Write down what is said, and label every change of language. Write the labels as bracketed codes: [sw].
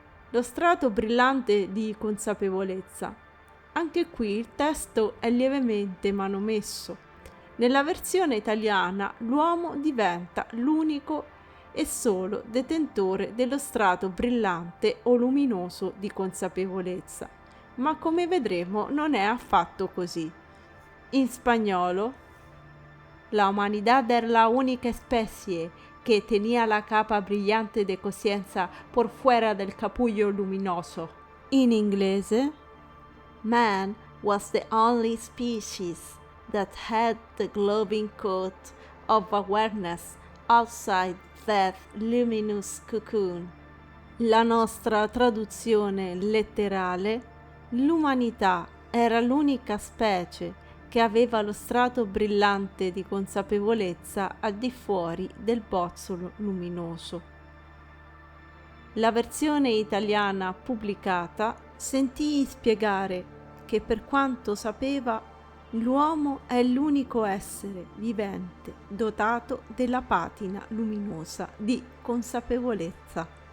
[it] Lo strato brillante di consapevolezza. Anche qui il testo è lievemente manomesso. Nella versione italiana l'uomo diventa l'unico e solo detentore dello strato brillante o luminoso di consapevolezza, ma come vedremo non è affatto così. In spagnolo, [es] la humanidad era la única especie que tenía la capa brillante de conciencia por fuera del capullo luminoso. [it] In inglese, [en] man was the only species that had the glowing coat of awareness outside that luminous cocoon. [it] La nostra traduzione letterale: l'umanità era l'unica specie che aveva lo strato brillante di consapevolezza al di fuori del bozzolo luminoso. La versione italiana pubblicata sentii spiegare che per quanto sapeva l'uomo è l'unico essere vivente dotato della patina luminosa di consapevolezza.